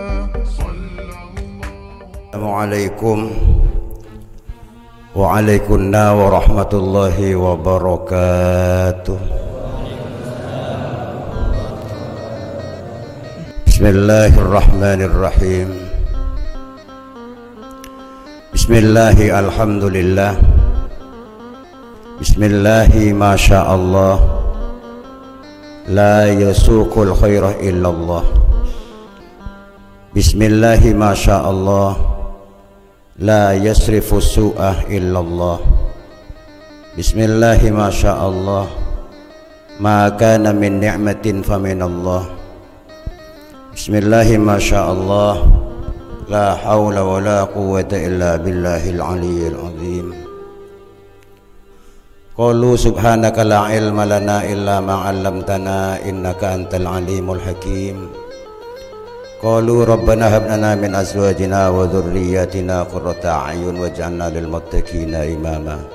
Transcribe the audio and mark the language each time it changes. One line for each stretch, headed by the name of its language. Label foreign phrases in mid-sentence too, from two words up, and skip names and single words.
Arabic: السلام عليكم وعليكم السلام ورحمة الله وبركاته. بسم الله الرحمن الرحيم. بسم الله الحمد لله. بسم الله ما شاء الله. لا يسوق الخير إلا الله. بسم الله ما شاء الله. لا يصرف السوء إلا الله. بسم الله ما شاء الله. ما كان من نعمة فمن الله. بسم الله ما شاء الله. لا حول ولا قوة إلا بالله العلي العظيم. قالوا سبحانك لا علم لنا إلا ما علمتنا إنك أنت العليم الحكيم. قالوا ربنا هب لنا من أزواجنا وذرياتنا قرة أعين واجعلنا للمتقين إماما.